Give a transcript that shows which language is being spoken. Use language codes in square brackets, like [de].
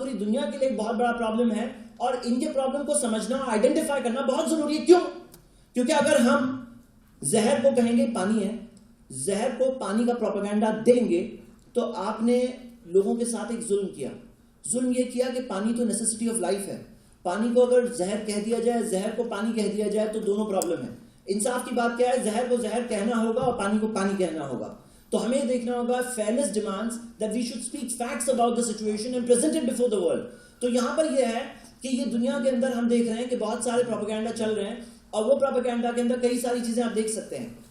[ur] پوری دنیا کے لیے ایک بہت بڑا پرابلم ہے, اور ان کے پرابلم کو سمجھنا, آئیڈینٹیفائی کرنا بہت ضروری ہے. کیوں؟ کیونکہ اگر ہم زہر کو کہیں گے پانی ہے, زہر کو پانی کا پروپیگنڈا دیں گے, تو آپ نے لوگوں کے ساتھ ایک ظلم کیا. ظلم یہ کیا کہ پانی تو نیسیسٹی آف لائف ہے, پانی کو اگر زہر کہہ دیا جائے, زہر کو پانی کہہ دیا جائے, تو دونوں پرابلم ہیں. انصاف کی بات کیا ہے, زہر کو زہر کہنا ہوگا اور پانی کو پانی کہنا ہوگا. تو ہمیں دیکھنا ہوگا, [en] fairness demands that we should speak facts about the situation and present it before the world. [ur] تو یہاں پر یہ ہے کہ یہ دنیا کے اندر ہم دیکھ رہے ہیں کہ بہت سارے پروپیگنڈا چل رہے ہیں, اور وہ پروپیگنڈا کے اندر کئی ساری چیزیں آپ دیکھ سکتے ہیں.